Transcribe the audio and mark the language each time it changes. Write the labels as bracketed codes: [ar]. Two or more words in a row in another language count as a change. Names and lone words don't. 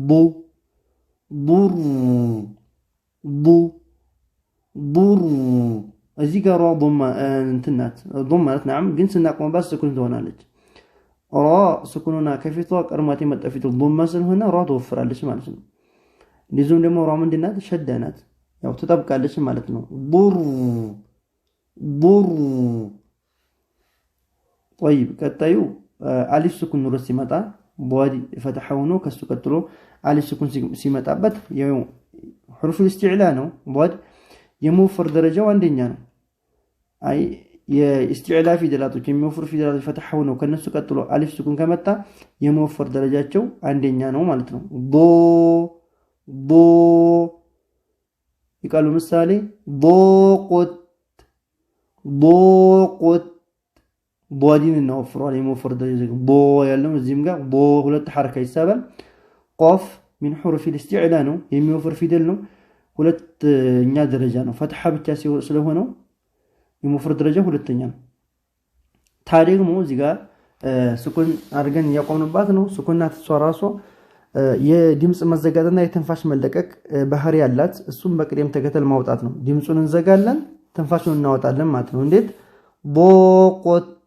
[am] ቡር እዚህ ጋር ضማ እንትናት ضም ማለት نعم ግን ስናቆምባት ስኩን ትሆናለች ራ ስኩኑና ከፊቷ ቀርማት የመጣፊቱ ضማ ስለሆነ ራ ተወፍራለች ማለት ነው እንደዚሁም ደግሞ ራ ምንድናት ሸዳናት ያው ተጣብቃለች ማለት ነው ቡር طيب ቀጣዩ አሊፍ ስኩን ኑር ሲመጣ ቧዲ ፈተሐው ነው ከሱ ቀጥሎ አሊፍ ስኩን ሲመጣበት ያው [ar] حرف الاستعلاء [am] ነው ቧዲ የመወፈር ደረጃው አንደኛ ነው አይ የእስቲዕላ ፊደላቶች የሚወፍሩ ፊደላቶች ፈተሐው ነው ከነሱ ቀጥሎ አሊፍ ስኩን ከመጣ የመወፈር ደረጃቸው አንደኛ ነው ማለት ነው ይቃሉ ምሳሌ ضاقت ቧዲን እናወፍረዋል የመወፈር ደረጃ ያለው እዚህም ጋር ሁለት ሐረካ ይሳባል ቋፍ من [ar] حروف الاستعلاء [am] ነው የሚወፍር ፊደል ነው ሁለተኛ ደረጃ ነው ፈትሐ ብቻ ስለሆነው የመወፈር ደረጃ ሁለተኛ ነው ታዲያ ደግሞ እዚህ ጋር ስኩን አድርገን ያቆምንባት ነው ስኩንና ተሷራሷ የድምጽ መዘጋትና የትንፋሽ መለቀቅ ባህሪ ያላት እሱም በቅደም ተከተል ማውጣት ነው ድምጹን እንዘጋለን ትንፋሹን እናወጣለን ማለት ነው እንዴት ቦቆት